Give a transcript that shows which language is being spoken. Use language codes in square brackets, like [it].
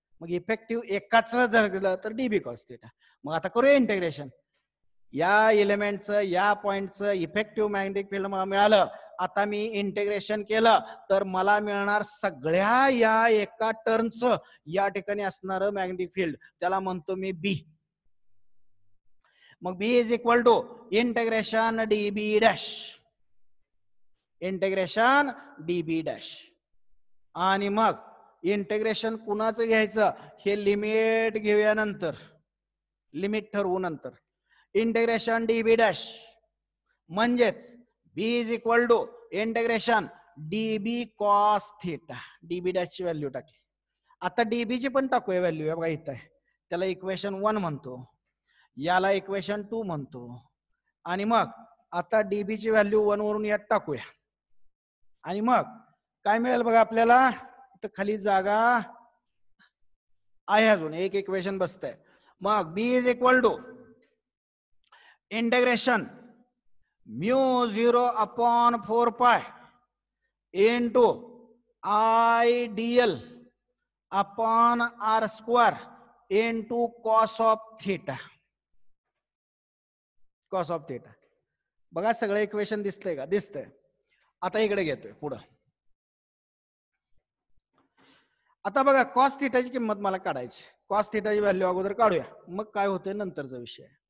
[mr] मग इफेक्टिव्ह एकाच जर दिलं तर डीबी कॉस थिटा. मग आता करूया इंटिग्रेशन. या एलिमेंटचं या पॉइंटचं इफेक्टिव्ह मॅग्नेटिक फील्ड मला मिळालं. आता मी इंटिग्रेशन केलं तर मला मिळणार सगळ्या या एका टर्नचं या ठिकाणी असणारं मॅग्नेटिक फील्ड, त्याला म्हणतो मी बी. [en] मग B is equal to integration DB dash, integration DB dash. [mr] आणि मग इंटिग्रेशन कुणाचं घ्यायचं हे लिमिट घेऊया नंतर, लिमिट ठरवू नंतर. [en] Integration DB dash म्हणजेच B is equal to integration DB cos theta. [mr] DB dash ची व्हॅल्यू टाकली. आता डीबी ची पण टाकूया व्हॅल्यू, बघा इथं आहे. त्याला इक्वेशन 1 म्हणतो, याला इक्वेशन 2 म्हणतो. आणि मग आता डीबी ची व्हॅल्यू 1 वरून यात टाकूया. आणि मग काय मिळेल बघा आपल्याला, इथं खाली जागा आहे, अजून एक इक्वेशन बसतंय. [en] मग B is equal to integration mu 0 upon 4 pi into I DL upon R square into cos of theta. [mr] Cos of theta बघा सगळं इक्वेशन दिसतंय का? दिसतंय. आता इकडे घेतोय पुढं. आता बघा कॉस थिटाची किंमत मला काढायची. कॉस थिटाची व्हॅल्यू अगोदर काढूया, मग काय होतंय नंतरचा विषय.